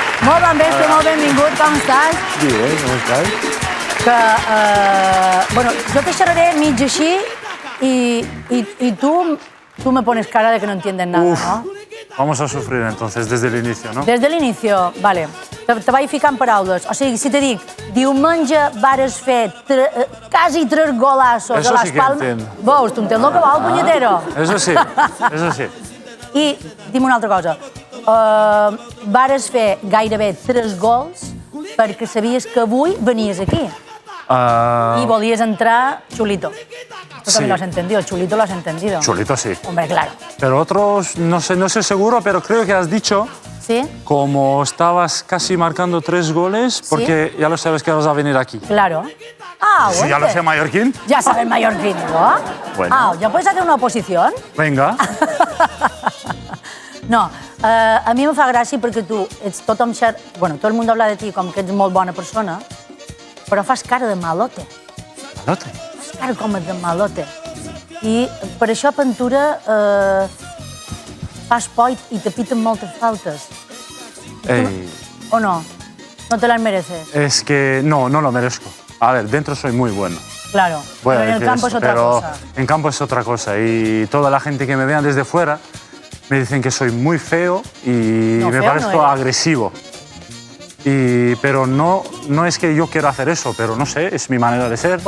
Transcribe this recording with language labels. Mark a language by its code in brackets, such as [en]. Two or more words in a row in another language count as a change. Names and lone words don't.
[ca] Molt bon vespre, molt benvingut, com estàs? [es] Bien, ¿cómo estás? Que, bueno, [ca] jo te xerraré mig així [es] y tú me pones cara de que no entiendes nada, Uf, no? vamos a sufrir entonces desde el inicio, ¿no? [ca] Des de l'inici, vale. Te vaig ficant paraules. O sigui, si te dic, diumenge vares fer quasi 3 golassos [es] Eso a Las sí que Palmas... entiendo. [ca] Veus, tu entens el que vol, punyetero? [es] Eso sí, eso sí. [ca] I dime una altra cosa. Vares fer gairebé 3 gols perquè sabies que avui venies aquí. Y volies entrar chulito. [es] Tú Sí. también lo has entendido, chulito lo has entendido. Chulito sí. Hombre, claro. Pero otros, no sé seguro, pero creo que has dicho, ¿Sí? como estabas casi marcando 3 goles, porque ya lo sabes que vas a venir aquí. Claro. Ah, Si bueno. ya lo sé mallorquín, Ya sabes mallorquín, ¿no? Bueno. Ah, ¿ya puedes hacer una oposición? venga. [ca] No, a mi em fa gràcia perquè tu ets tothom bueno, tot el món [es] habla de ti [ca] com que ets molt bona persona, però fas cara de malote. Malote. Fas cara com de malote. I per això a Pentura fas por i te piten moltes faltes. [es] ¿O no? ¿No te las mereces? Es que no lo merezco. A ver, dentro soy muy bueno. Claro, Voy a pero en el decir campo eso, es otra pero cosa. en campo es otra cosa. Y toda la gente que me vean desde fuera me dicen que soy muy feo y No, me feo parezco no eres. agresivo. Pero no es que yo quiera hacer eso, pero no sé, es mi manera de ser.